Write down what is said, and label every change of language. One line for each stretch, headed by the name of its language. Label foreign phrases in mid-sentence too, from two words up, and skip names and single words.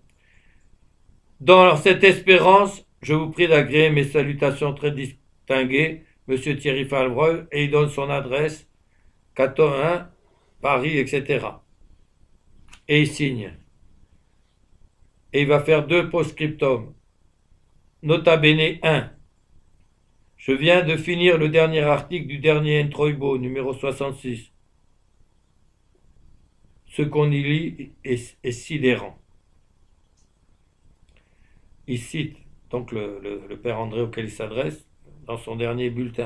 French: Dans cette espérance, je vous prie d'agréer mes salutations très distinguées, Monsieur Thierry Falbreuil, et il donne son adresse, 401, Paris, etc. Et il signe. Et il va faire 2 post-scriptum.
Latin: Nota bene 1.
French: Je viens de finir le dernier article du dernier Introibo, numéro 66. Ce qu'on y lit est sidérant. Il cite donc le père André auquel il s'adresse dans son dernier bulletin.